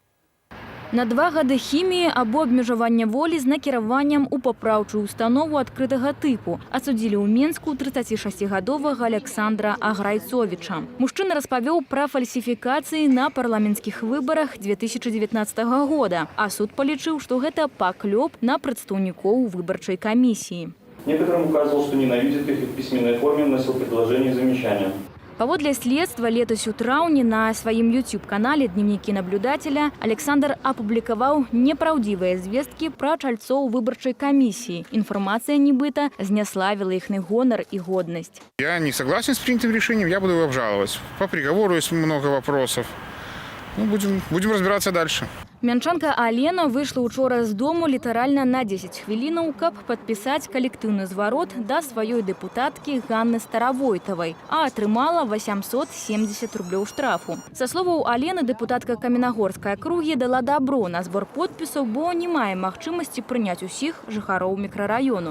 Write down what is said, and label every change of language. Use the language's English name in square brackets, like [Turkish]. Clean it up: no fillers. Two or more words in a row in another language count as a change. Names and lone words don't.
[Belarusian] На 2 гады хіміі або абмежавання волі з накіраваннем у папраўчую установу адкрытага тыпу адсудзілі ў Менску 36-гадовага Александра Аграйцовіча. Мужчына распавёў пра фальсіфікацыі на парламенцкіх выбарах 2019 года, а суд палічыў, што гэта паклёп на прадстаўнікоў выбарчай камісіі. [Russian] Некоторым указывал, что ненавидит их и в письменной форме вносил предложения и замечания. [Belarusian] Паводле следства, летась у траўні на сваім YouTube-канале «Дневники наблюдателя» Александр апублікаваў непраўдзівыя звесткі пра чальцоў выбарчай камісіі. Інфармацыя, нібыта, зняславіла іхны гонар і годнасць. [Russian] Я не согласен с принятым решением, я буду его обжаловать. По приговору есть много вопросов. Будем разбираться дальше. [Belarusian] Мянчанка Алена выйшла учора з дому літаральна на 10 хвілінаў, каб падпісаць калектыўны зварот да сваёй дэпутаткі Ганны Старавойтавай, а атрымала 870 рублёў штрафу. Са словаў Алены, дэпутатка Каменагорскай акругі дала дабро на збор подпісаў, бо не мае магчымасці прыняць усіх жыхароў мікрараёну.